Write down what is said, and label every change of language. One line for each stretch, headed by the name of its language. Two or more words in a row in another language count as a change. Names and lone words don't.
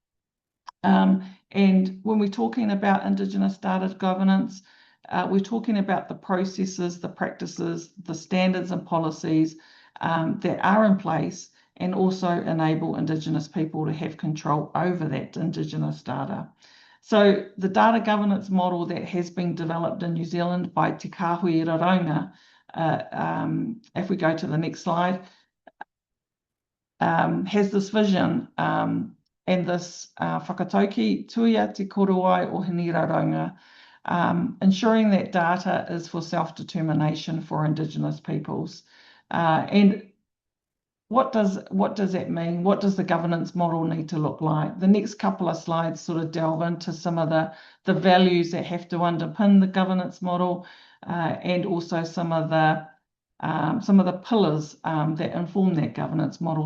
English: And when we're talking about Indigenous data governance, we're talking about the processes, the practices, the standards and policies that are in place and also enable Indigenous people to have control over that Indigenous data. So the data governance model that has been developed in New Zealand by Te Kāhui Raronga, if we go to the next slide, has this vision and this
Māori: whakatauki tuia te korowai o Hini Raronga,
English: ensuring that data is for self-determination for Indigenous peoples. And what does that mean? What does the governance model need to look like? The next couple of slides sort of delve into some of the values that have to underpin the governance model, and also some of the pillars that inform that governance model.